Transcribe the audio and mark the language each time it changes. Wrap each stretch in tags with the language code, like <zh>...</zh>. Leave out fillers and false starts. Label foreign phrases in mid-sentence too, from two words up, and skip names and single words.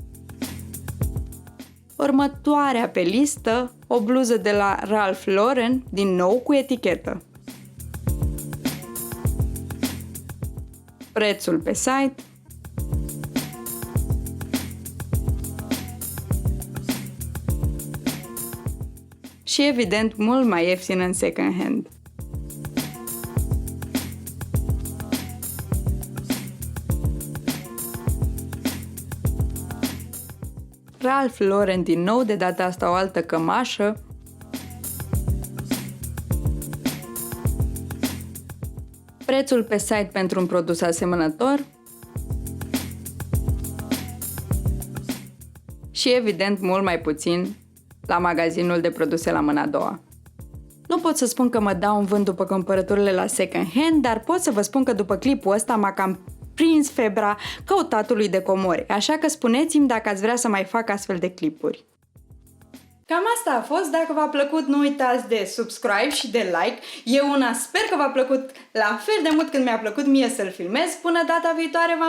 <ro>Următoarea pe listă, o bluză de la Ralph Lauren, din nou cu etichetă. Prețul pe site. Și evident mult mai ieftin în</ro> <en>second hand.</en> <ro>Ralph Lauren din nou, de data asta o altă cămașă. Prețul pe site pentru un produs asemănător. Și evident mult mai puțin la magazinul de produse la mâna a doua. Nu pot să spun că mă dau în vânt după cumpărăturile la</ro> <en>second hand,</en> <ro>dar pot să vă spun că după clipul ăsta m-a cam prins febra căutatului de comori, așa că spuneți-mi dacă ați vrea să mai fac astfel de clipuri. Cam asta a fost. Dacă v-a plăcut, nu uitați de subscribe și de like. Eu una sper că v-a plăcut la fel de mult cât mi-a plăcut mie să-l filmez.</ro>